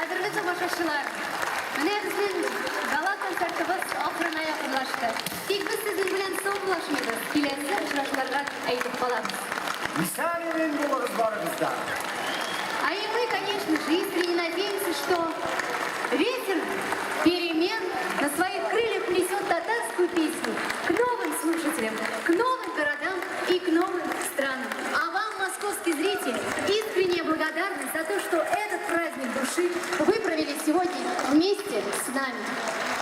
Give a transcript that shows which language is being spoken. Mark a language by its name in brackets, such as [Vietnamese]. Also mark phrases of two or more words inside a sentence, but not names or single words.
[Tatar] тамашашчылар, менә безнең гала концертыбыз ахырына якынлашты. Тик без сезнең белән соңлашмыйбыз. Киләсе очрашуларга әйтеп калабыз. Исән-имин булыгыз барыгызда. [Russian] А и мы, конечно же, искренне надеемся, что ветер перемен на своих крыльях несет татарскую песню к новым слушателям, к новым городам и к новым странам. А вам, московский зритель, искренняя благодарность за то, что этот праздник души вы провели сегодня вместе с нами.